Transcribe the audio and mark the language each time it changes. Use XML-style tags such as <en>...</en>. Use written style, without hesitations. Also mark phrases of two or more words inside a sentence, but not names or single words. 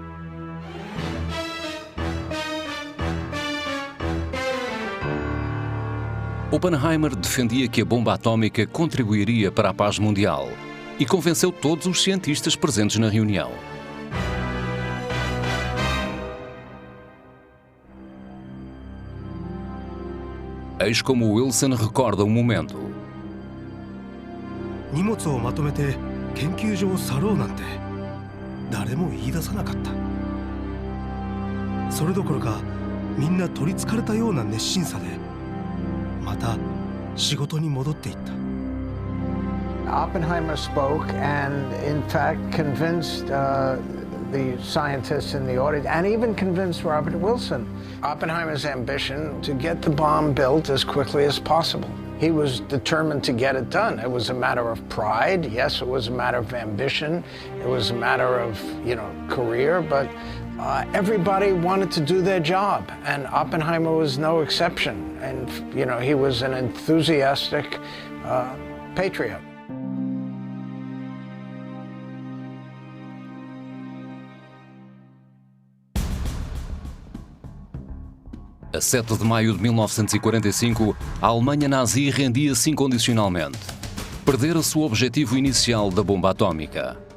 <pt>Oppenheimer defendia que a bomba atómica contribuiria para a paz mundial e convenceu todos os cientistas presentes na reunião. Eis como Wilson recorda o momento.</pt> <ja>荷物をまとめて研究所を去ろうなんて誰も言い出さなかった。それどころかみんな取りつかれたような熱心さでまた仕事に戻っていった。</ja> <en>Oppenheimer spoke and in fact convinced the scientists in the audience and even convinced Robert Wilson. Oppenheimer's ambition to get the bomb built as quickly as possible. He was determined to get it done. It was a matter of pride. Yes, it was a matter of ambition. It was a matter of, career, but everybody wanted to do their job, and Oppenheimer was no exception. And, he was an enthusiastic patriot.</en> <pt>A 7 de maio de 1945, a Alemanha nazi rendia-se incondicionalmente. Perdera-se o objetivo inicial da bomba atómica.</pt>